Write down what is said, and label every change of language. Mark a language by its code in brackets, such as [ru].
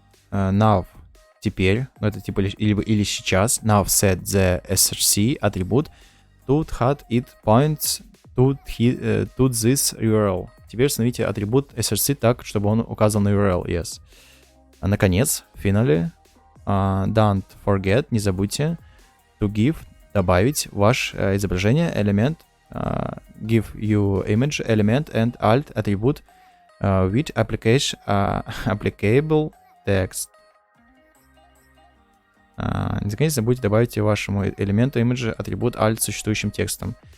[ru] Now, теперь, ну это типа или сейчас. [en] Now set the src атрибут to had it points to this URL. [ru] Теперь установите атрибут src так, чтобы он указал на URL. [en] Yes. Наконец, finally, don't forget, не забудьте, to give, добавить ваше изображение, элемент, give you image, element and alt атрибут with applicable text. [ru] Не забудьте добавить вашему элементу имиджа атрибут alt с существующим текстом.